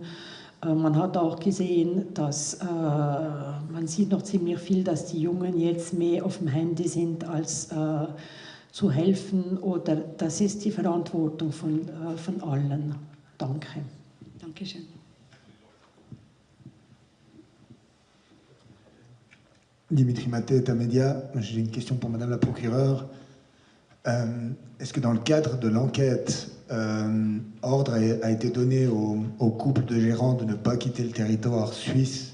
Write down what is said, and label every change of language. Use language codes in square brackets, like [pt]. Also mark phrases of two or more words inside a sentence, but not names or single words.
[de] Man hat auch gesehen, dass man sieht noch ziemlich viel, dass die Jungen jetzt mehr auf dem Handy sind, als zu helfen. Oder das ist die Verantwortung von allen. Danke. Dankeschön. [fr] Dimitri Maté, État Média. J'ai une question pour Madame la procureure. Est-ce que dans le cadre de l'enquête, ordre a été donné au couple de gérants de ne pas quitter le territoire suisse?